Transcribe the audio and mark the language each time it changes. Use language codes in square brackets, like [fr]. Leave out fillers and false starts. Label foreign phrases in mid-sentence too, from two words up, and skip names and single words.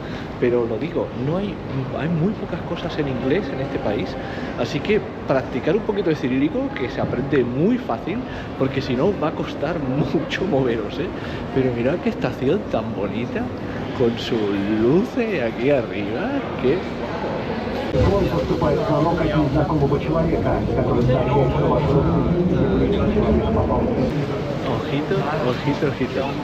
[es] Pero lo digo, hay muy pocas cosas en inglés en este país, así que practicar un poquito de cirílico, que se aprende muy fácil, porque si no va a costar mucho moveros, ¿eh? Pero mirad qué estación tan bonita, con sus luces aquí arriba, que [ru] Он поступает к нам как незнакомого человека, который сообщает, что ваш родственник человек попал. [es] Ojito, ojito, ojito.